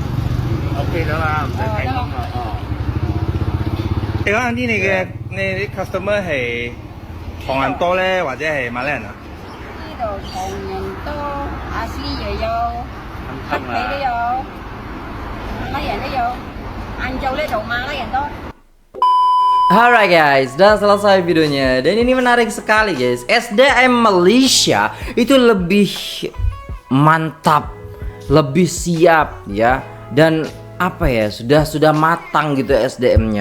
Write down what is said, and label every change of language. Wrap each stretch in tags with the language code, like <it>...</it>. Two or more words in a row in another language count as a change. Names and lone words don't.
<yue>OK 咗啦，唔使睇咁啦。你講啲你啲 customer 係唐人多咧，或者係馬來人啊？呢度唐人多，阿斯又有，黑皮都有，馬來人都有。晏晝呢度馬來人多。</yue> <en>Alright guys,</en> <id>sudah selesai videonya. Dan ini menarik sekali guys. SDM Malaysia itu lebih mantap, lebih siap ya. Dan apa ya, sudah matang gitu SDM-nya.</id>